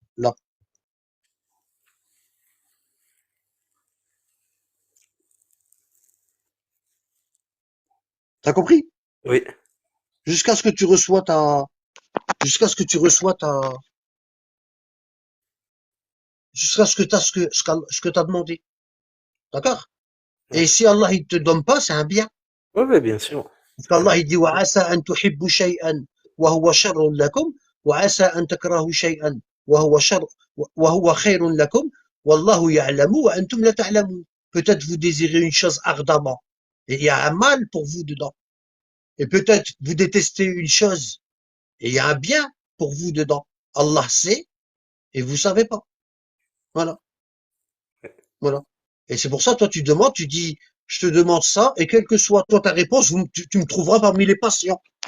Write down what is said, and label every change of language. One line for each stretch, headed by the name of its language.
French: Là, t'as compris? Oui. Jusqu'à ce que tu reçois ta, jusqu'à ce que tu reçois ta, jusqu'à ce que t'as ce que t'as demandé. D'accord? Ouais. Et si Allah il te donne pas, c'est un bien. Ouais, ouais, bien sûr. Parce qu'Allah il dit
Arabic: وعسى أن تحبوا شيئا وهو شر لكم وعسى أن تكرهوا شيئا وهو خير لكم والله يعلم وأنتم لا تعلمون.
French: Peut-être vous désirez une chose ardemment et il y a un mal pour vous dedans. Et peut-être vous détestez une chose et il y a un bien pour vous dedans. Allah sait et vous savez pas. Voilà, voilà. Et c'est pour ça, toi, tu demandes, tu dis, je te demande ça, et quelle que soit toi ta réponse, tu me trouveras parmi les patients.